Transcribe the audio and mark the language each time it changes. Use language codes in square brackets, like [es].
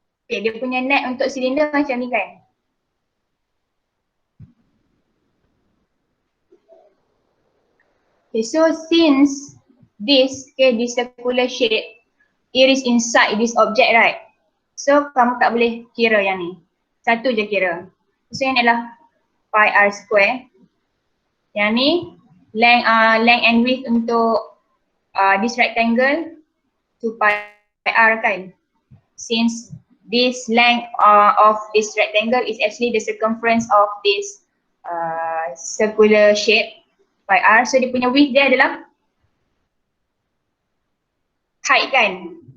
[ms] Okay, dia punya net untuk cylinder macam ni kan? [en] Okay, so since this circular shape, it is inside this object, right? [ms] So kamu tak boleh kira yang ni. Satu je kira. So yang ni adalah pi r square. Yang ni [en] length and width [ms] untuk [en] this rectangle 2 pi r [ms] kan. [en] Since this length of this rectangle is actually the circumference of this circular shape pi r. [ms] So dia punya width dia adalah height kan.